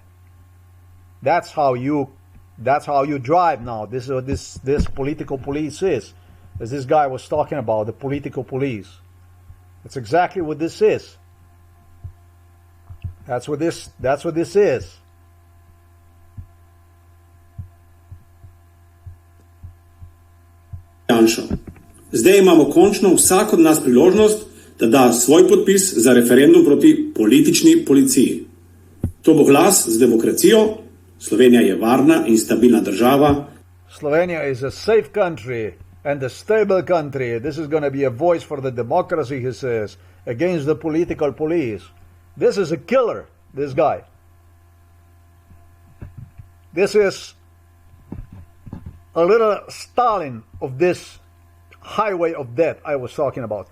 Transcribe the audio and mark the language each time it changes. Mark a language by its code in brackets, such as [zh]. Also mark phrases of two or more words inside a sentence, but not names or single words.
[en] That's how you drive now. This is what this political police is. As this guy was talking about, the political police. That's exactly what this is. That's what this is. [sl] Zdaj imamo končno vsak od nas priložnost, da da svoj podpis za referendum proti politični policiji. To bo glas z demokracijo. Slovenija je varna in stabilna država. [en] Slovenia is a safe country and a stable country. This is going to be a voice for the democracy, he says, against the political police. This is a killer, this guy. This is a little Stalin of this highway of death I was talking about.